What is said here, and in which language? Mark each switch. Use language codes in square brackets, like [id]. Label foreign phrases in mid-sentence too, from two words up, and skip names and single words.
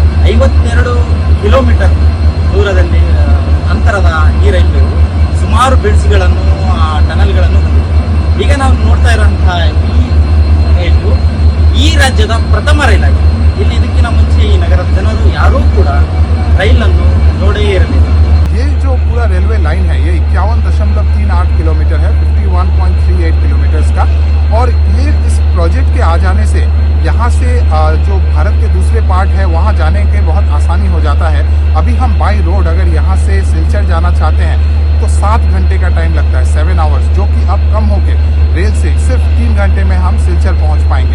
[kn] 52 ಕಿಲೋಮೀಟರ್ ದೂರದಲ್ಲಿ ಅಂತರದ ಈ ರೈಲ್ವೆಯು ಸುಮಾರು ಬ್ರಿಡ್ಜ್ಗಳನ್ನು ಟನಲ್ಗಳನ್ನು ಹೊಂದಿದೆ. ಈಗ ನಾವು ನೋಡ್ತಾ ಇರುವಂತಹ ಈ ರೈಲು ಈ ರಾಜ್ಯದ ಪ್ರಥಮ ರೈಲ್ ಆಗಿದೆ. ಇಲ್ಲಿ ಇದಕ್ಕಿಂತ ಮುಂಚೆ ಈ ನಗರದ ಜನರು ಯಾರೂ ಕೂಡ ರೈಲನ್ನು ನೋಡೇ ಇರಲಿಲ್ಲ. [hi] ये जो पूरा रेलवे लाइन है ये 51.38 किलोमीटर है, 51.38 किलोमीटर का। और ये इस प्रोजेक्ट के आ जाने से यहाँ से जो भारत के दूसरे पार्ट है वहाँ जाने के बहुत आसानी हो जाता है। अभी हम बाई रोड अगर यहाँ से सिलचर जाना चाहते हैं तो 7 घंटे का टाइम लगता है, 7 आवर्स, जो कि अब कम होके रेल से सिर्फ 3 घंटे में हम सिलचर पहुँच पाएंगे।